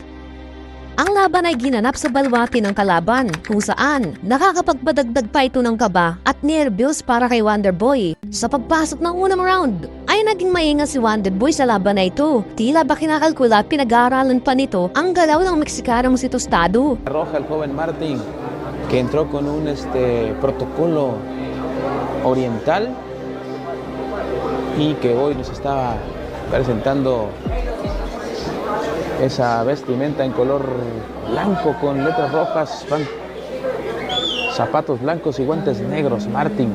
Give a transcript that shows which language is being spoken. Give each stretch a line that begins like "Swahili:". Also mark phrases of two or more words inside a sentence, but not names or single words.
Filipino: Ang laban ay ginanap sa balwati ng kalaban kung saan nakakapagpadagdag pa ito ng kaba at nervyos para kay Wonder Boy. Sa pagpasok ng unang round ay naging maingat si Wonder Boy sa laban na ito. Tila ba kinakalkula at pinag-aaralan pa nito ang galaw ng Meksikanong si Tostado.
Spanish: Roja el joven Martin que entró con un protocolo oriental y que hoy nos está presentando esa vestimenta en color blanco con letras rojas, zapatos blancos y guantes negros, Martin.